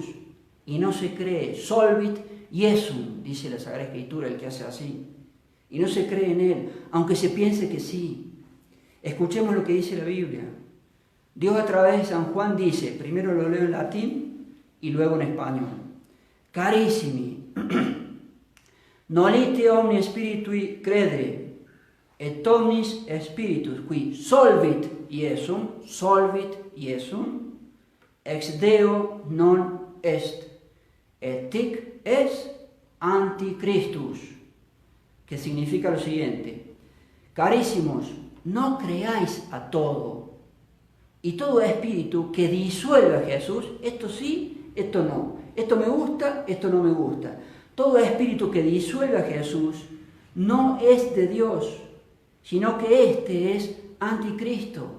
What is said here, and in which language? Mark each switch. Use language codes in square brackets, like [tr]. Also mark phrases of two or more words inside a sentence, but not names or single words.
[es] Y no se cree, [la] solvit Jesum, [es] dice la Sagrada Escritura, el que hace así. Y no se cree en Él, aunque se piense que sí. Escuchemos lo que dice la Biblia. Dios a través de San Juan dice, primero lo leo en latín y luego en español. [la] Carissimi, nolite omni spiritui credere, et omnis spiritus qui solvit Iesum, ex Deo non est, et tic es anticristus, [es] que significa lo siguiente: carísimos, no creáis a todo, y todo espíritu que disuelve a Jesús, esto sí, esto no, esto me gusta, esto no me gusta. Todo espíritu que disuelve a Jesús no es de Dios, sino que este es anticristo.